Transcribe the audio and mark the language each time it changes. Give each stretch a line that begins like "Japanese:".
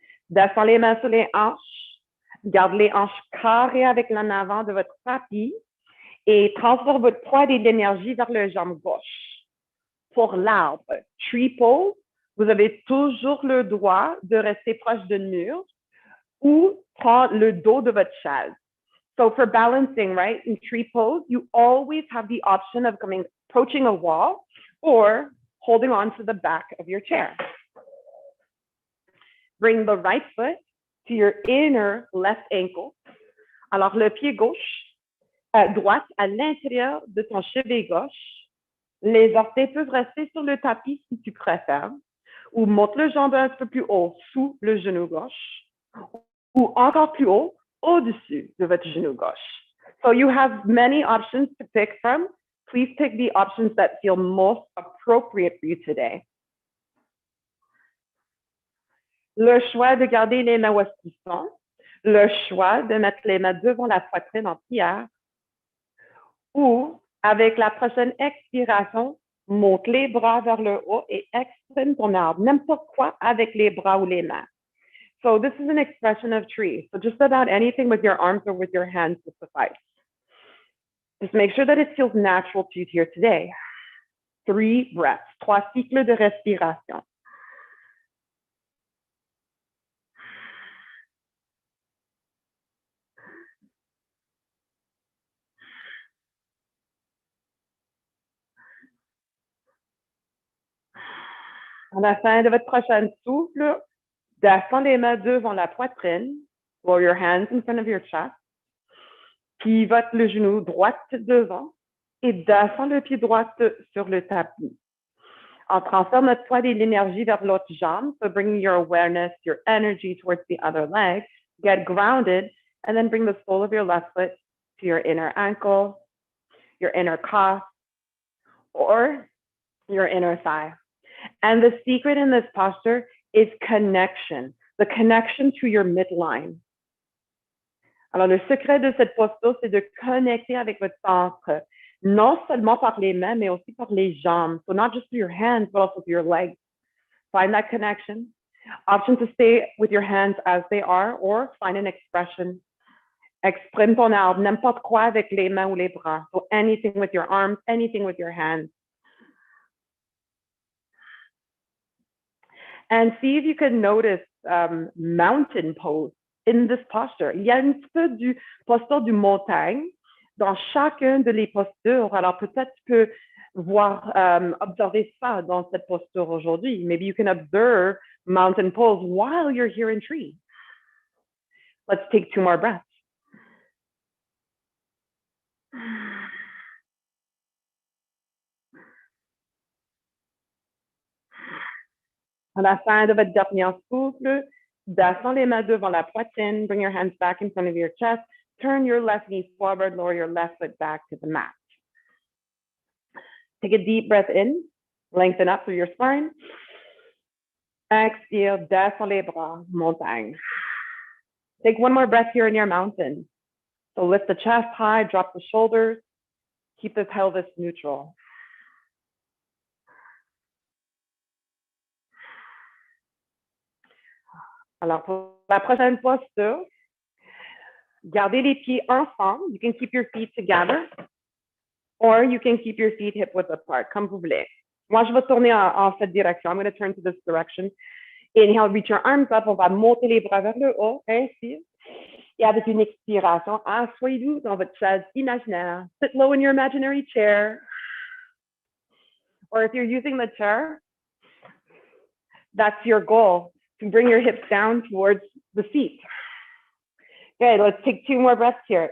French: Descends les mains sur les hanches. Garde les hanches carrées avec l'en avant de votre tapis. Et transfère votre poids et de l'énergie vers le jambe gauche. Pour l'arbre, tree pose, vous avez toujours le droit de rester proche d'un mur ou prendre le dos de votre chaise.
English: So for balancing, right, in tree pose, you always have the option of approaching a wall or holding on to the back of your chair. Bring the right foot to your inner left ankle.
French: Alors, le pied gauche, droite à l'intérieur de ton cheville gauche. Les orteils peuvent rester sur le tapis si tu préfères. Ou monte le jambe un peu plus haut sous le genou gauche. Ou encore plus haut, au-dessus de votre genou gauche.
English: So you have many options to pick from. Please pick the options that feel most appropriate for you today.
French: Le choix de garder les mains où elles sont. Le choix de mettre les mains devant la poitrine en prière. Ou, avec la prochaine expiration, monte les bras vers le haut et exprime ton arbre. N'importe quoi avec les bras ou les mains.
English: So this is an expression of tree. So just about anything with your arms or with your hands will suffice. Just make sure that it feels natural to you here today. 3 breaths,
French: 3 cycles de respiration. À la fin de votre prochain souffle, descends les mains devant la poitrine.
English: Roll your hands in front of your chest.
French: Pivote le genou droit devant et descends le pied droit sur le tapis. On transforme notre poids et l'énergie vers l'autre jambe.
English: So bringing your awareness, your energy towards the other leg. Get grounded and then bring the sole of your left foot to your inner ankle, your inner calf, or your inner thigh. And the secret in this posture is connection, the connection to your midline.
French: Alors, le secret de cette posture, c'est de connecter avec votre centre, non seulement par les mains, mais aussi par les jambes.
English: So not just through your hands, but also through your legs. Find that connection. Option to stay with your hands as they are, or find an expression.
French: Exprime ton arbre, n'importe quoi avec les mains ou les bras.
English: So anything with your arms, anything with your hands. And see if you can notice mountain pose in this posture.
French: Il y a un petit peu du posture du montagne dans chacune de les postures. Alors peut-être tu peux voir, observer ça dans cette posture aujourd'hui.
English: Maybe you can observe mountain pose while you're here in tree. Let's take 2 more breaths.
French: À la fin de votre dernier souffle, descends les mains devant la poitrine,
English: bring your hands back in front of your chest, turn your left knee forward, lower your left foot back to the mat. Take a deep breath in, lengthen up through your spine. Exhale,
French: descends les bras, montagne.
English: Take 1 more breath here in your mountain. So lift the chest high, drop the shoulders, keep the pelvis neutral.
French: Alors, pour la prochaine posture, gardez les pieds ensemble.
English: You can keep your feet together, or you can keep your feet hip-width apart,
French: comme vous voulez. Moi, je vais tourner en cette direction.
English: I'm going to turn to this direction. Inhale, reach your arms up.
French: On va monter les bras vers le haut, ainsi. Et avec une expiration, asseyez-vous dans votre chaise imaginaire.
English: Sit low in your imaginary chair. Or if you're using the chair, that's your goal. To bring your hips down towards the seat. Good, let's take 2 more breaths here.